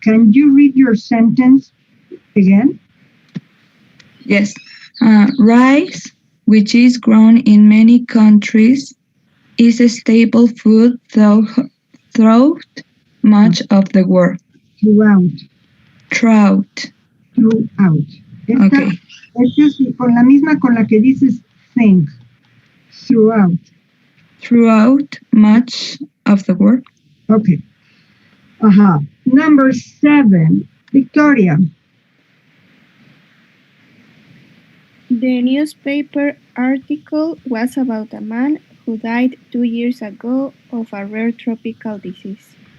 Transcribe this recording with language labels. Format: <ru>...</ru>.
<en>Can you read your sentence again? Yes. Rice, which is grown in many countries, is a staple food throughout much of the world. Throughout.</en> <es>Esta es con la misma con la que dices think.</es> <en>Throughout. Throughout much of the world. Okay. Number 7, Victoria. The newspaper article was about a man who died 2 years ago of a rare tropical disease.</en>